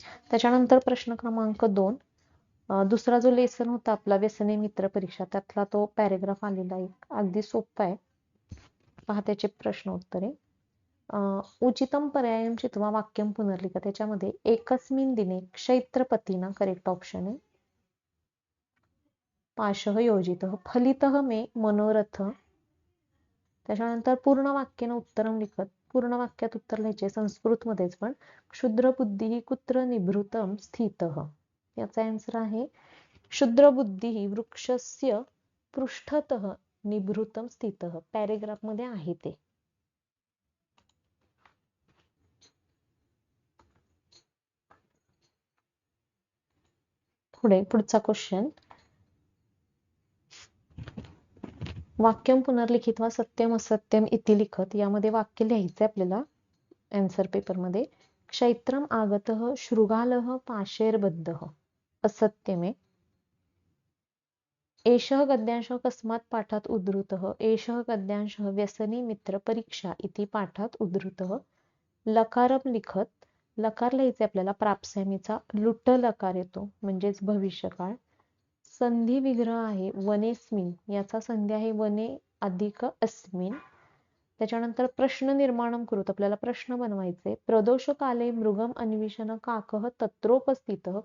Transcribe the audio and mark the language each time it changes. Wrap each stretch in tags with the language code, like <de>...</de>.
<mr>त्याच्यानंतर प्रश्न क्रमांक 2. दुसरा जो लेसन होता आपला व्यसने मित्र परीक्षा, त्यातला तो पॅरेग्राफ आलेला आहे. अगदी सोपा आहे, पहा त्याचे प्रश्न उत्तरे.</mr> <sa>उचितम पर्यायम चित्वा वाक्यम पुनर्लिखा.</sa> <mr>त्याच्यामध्ये</mr> <sa>एकस्मिन दिने क्षैत्रपतीना</sa> <mr>करेक्ट ऑप्शन आहे.</mr> <sa>पाशः योजितः फलितः मे मनोरथ.</sa> <mr>त्याच्यानंतर पूर्ण वाक्यानं</mr> <sa>उत्तरम लिखत.</sa> <mr>पूर्ण वाक्यात उत्तर लिहायचे संस्कृतमध्येच पण.</mr> <sa>क्षुद्र बुद्धी कुत्र निभृतम स्थितः.</sa> <mr>याचा आन्सर आहे</mr> <sa>क्षुद्र बुद्धी वृक्षस्य पृष्ठतः निभृतम स्थितः.</sa> <mr>पॅरेग्राफ मध्ये आहे ते. पुढचा क्वेश्चन.</mr> <sa>वाक्यम पुनर्लिखित वा सत्यम असत्यम इति लिखत.</sa> <mr>यामध्ये वाक्य लिहायचे आपल्याला आन्सर पेपर मध्ये.</mr> <sa>क्षैत्रम आगतः शृगालः पाशैर्बद्धः असत्यमे. एषः गद्यांशः कस्मात् पाठात् उद्धृतः. एषः गद्यांशः व्यसनी मित्र परीक्षा इति पाठात् उद्धृतः. लकारम लिखत.</sa> <mr>लकार लिहायचे आपल्याला प्राप्स्यामीचा. लुट लकार येतो म्हणजेच भविष्यकाळ. संधी विग्रह आहे वनेस्मिन, याचा संधी आहे वने अधिक अस्मिन.</mr> <sa>त्याच्यानंतर प्रश्न निर्माणम कृत.</sa> <mr>आपल्याला प्रश्न बनवायचे.</mr> <sa>प्रदोष काले मृगम अन्विषण काकः तत्रोपस्थितः.</sa>